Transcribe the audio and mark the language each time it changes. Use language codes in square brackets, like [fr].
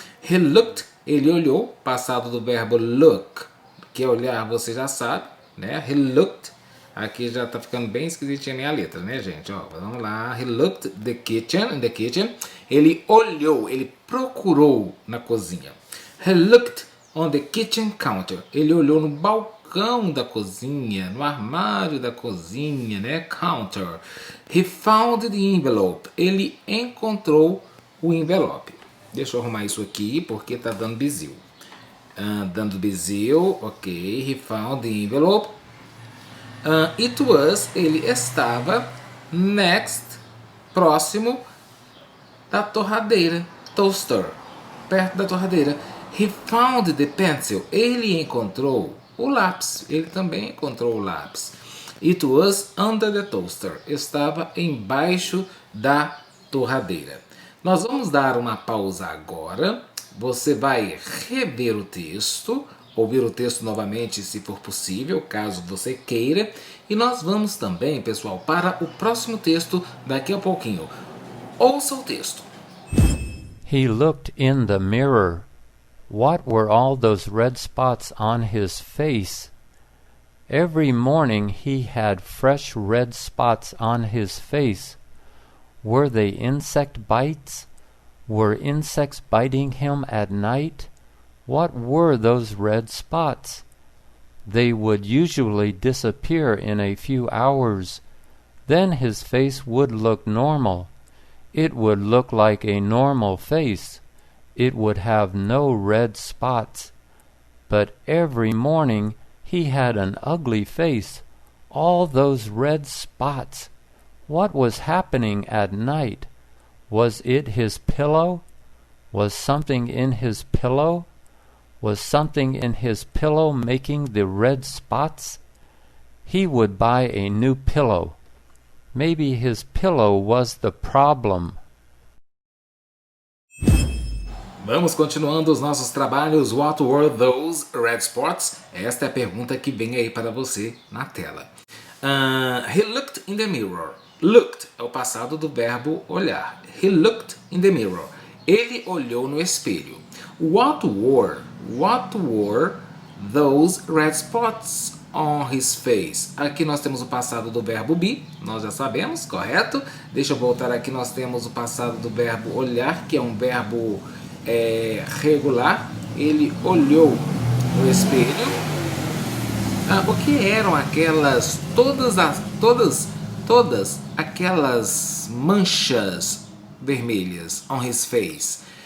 [en] He looked, [pt] ele olhou, passado do verbo look, que é olhar, você já sabe, né? [en] He looked, [pt] aqui já tá ficando bem esquisitinha a minha letra, né, gente? Ó, vamos lá. [en] He looked in the kitchen. [pt] Ele olhou, ele procurou na cozinha. [en] He looked on the kitchen counter. [pt] Ele olhou no balcão da cozinha, no armário da cozinha, né? Counter. [en] He found the envelope. [pt] Ele encontrou o envelope. Deixa eu arrumar isso aqui porque tá dando bizil. Dando bizil, ok. [en] He found the envelope. It was, [pt] ele estava next, próximo da torradeira, toaster, perto da torradeira. [en] He found the pencil. [pt] Ele encontrou o lápis. Ele também encontrou o lápis. [en] It was under the toaster. [pt] Estava embaixo da torradeira. Nós vamos dar uma pausa agora. Você vai rever o texto, ouvir o texto novamente se for possível, caso você queira. E nós vamos também, pessoal, para o próximo texto daqui a pouquinho. Ouça o texto. [en] He looked in the mirror. What were all those red spots on his face? Every morning he had fresh red spots on his face. Were they insect bites? Were insects biting him at night? What were those red spots? They would usually disappear in a few hours. Then his face would look normal. It would look like a normal face. It would have no red spots. But every morning he had an ugly face, all those red spots. What was happening at night? Was it his pillow? Was something in his pillow? Was something in his pillow making the red spots? He would buy a new pillow. Maybe his pillow was the problem. [pt] Vamos continuando os nossos trabalhos. [en] What were those red spots? [pt] Esta é a pergunta que vem aí para você na tela. [en] He looked in the mirror. [pt] Looked é o passado do verbo olhar. [en] He looked in the mirror. [pt] Ele olhou no espelho. [en] What were those red spots on his face? [pt] Aqui nós temos o passado do verbo be, nós já sabemos, correto? Deixa eu voltar aqui, nós temos o passado do verbo olhar, que é um verbo regular. Ele olhou no espelho. O que eram aquelas, todas aquelas manchas vermelhas [en] on his face?